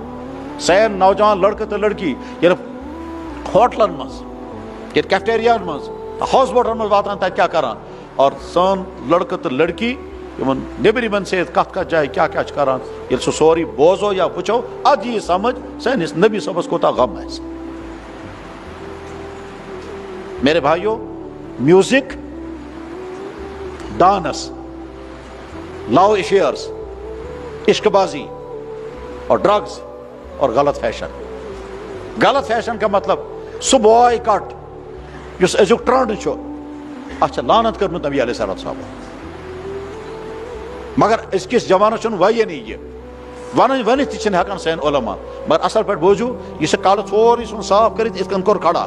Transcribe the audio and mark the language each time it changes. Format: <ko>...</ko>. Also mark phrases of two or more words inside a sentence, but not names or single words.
<ks>سٲنۍ نوجوان لڑکہٕ تہٕ لڑکی ییٚلہِ ہوٹلن منٛز ییٚتہِ کیفٹیریاہن منٛز</ks> <en>house boats</en> <ks>منٛز واتان تتہِ کیٛاہ کران. اور سٲنۍ لڑکہٕ تہٕ لڑکی یِمن نیبرِمن سۭتۍ کتھ جایہِ کیٛاہ کیٛاہ چھِ کران. ییٚلہِ سُہ سورُے بوزو یا وٕچھو ادٕ یی سمجھ سٲنِس نبی صٲبس کوٗتاہ غم آسہِ.</ks> <ur>میرے بھائیو</ur> <en>music dance love affairs</en> <ur>عشق بازی اور ڈرگز اور غلط فیشن. غلط فیشن کا مطلب</ur> <ks>سُہ</ks> <en>boy cut</en> <ks>یُس أزیُک ٹرنڈ چھُ اتھ چھِ لعنت کٔرمٕژ نبی</ks> <ar>علیہ الصلوۃ والسلام.</ar> <ks>مگر أزکِس جوانس چھُنہٕ وَیٲنی یہِ ؤنِتھ تہِ چھِنہٕ ہٮ۪کان سٲنۍ علما. مگر اصل پٲٹھۍ بوٗزِو یہِ چھُ کالہٕ سورُے ژھُن صاف کٔرِتھ یِتھ کٔنۍ کوٚر کھڑا.</ks>